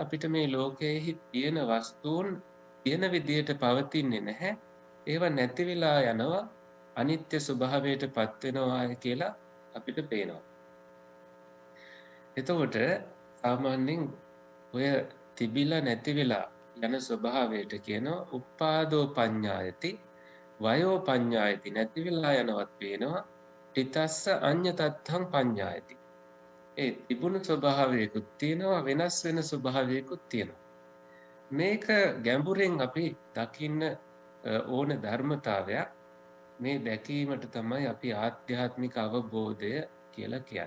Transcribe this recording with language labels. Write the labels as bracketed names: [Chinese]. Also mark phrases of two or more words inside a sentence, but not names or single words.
[Sinhala] අපිට මේ ලෝකයේහි තියෙන වස්තුන් තියෙන විදියට පවතින්නේ නැහැ. ඒවා නැති වෙලා යනවා. අනිත්‍ය ස්වභාවයට පත් වෙනවා කියලා අපිට පේනවා. එතකොට සාමාන්‍යයෙන් ඔය තිබිලා නැති වෙලා යන ස්වභාවයට කියනවා [Pali] උප්පාදෝ පඤ්ඤායති වයෝ පඤ්ඤායති. [Sinhala] නැති වෙලා යනවත් පේනවා. [Pali] තිතස්ස අඤ්ඤතත්තං පඤ්ඤායති. [Sinhala] ඒ තිබුණු ස්වභාවයකුත් තියෙනවා, වෙනස් වෙන ස්වභාවයකුත් තියෙනවා. මේක ගැඹුරෙන් අපි දකින්න ඕන ධර්මතාවයක්. මේ දැකීමට තමයි අපි ආධ්‍යාත්මික අවබෝධය කියලා කියන්නේ.